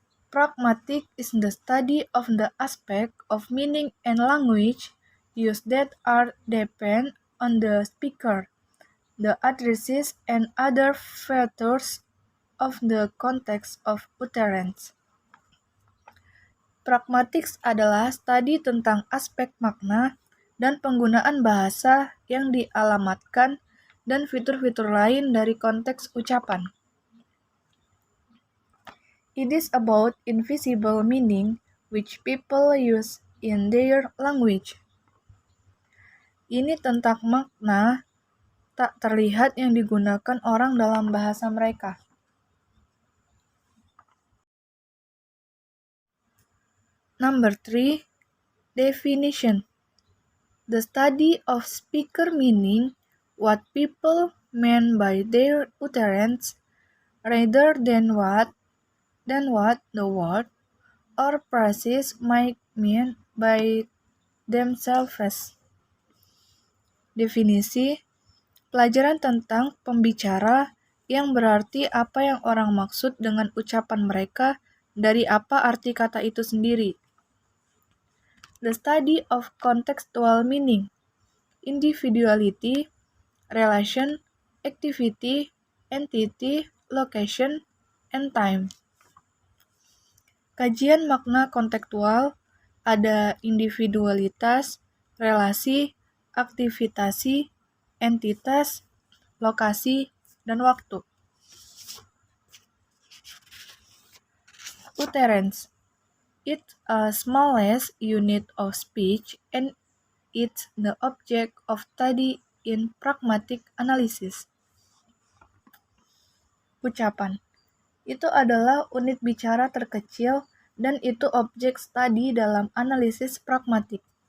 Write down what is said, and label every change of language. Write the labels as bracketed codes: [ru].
[en] Pragmatic is the study of the aspect of meaning and language use that are depend on the speaker, the addresses, and other factors of the context of utterance. [id] Pragmatics adalah studi tentang aspek makna dan penggunaan bahasa yang dialamatkan dan fitur-fitur lain dari konteks ucapan. [en] It is about invisible meaning which people use in their language. [id] Ini tentang makna tak terlihat yang digunakan orang dalam bahasa mereka. [en] Number 3. Definition. The study of speaker meaning what people mean by their utterance rather than what the word or phrases might mean by themselves. [id] Definisi, pelajaran tentang pembicara yang berarti apa yang orang maksud dengan ucapan mereka dari apa arti kata itu sendiri. [en] The study of contextual meaning, individuality, relation, activity, entity, location, and time. [id] Kajian makna kontekstual ada individualitas, relasi, aktivitasi, entitas, lokasi, dan waktu. [en] Utterance. It's a smallest unit of speech and it's the object of study in pragmatic analysis. [id] Ucapan. Itu adalah unit bicara terkecil dan itu objek studi dalam analisis pragmatik.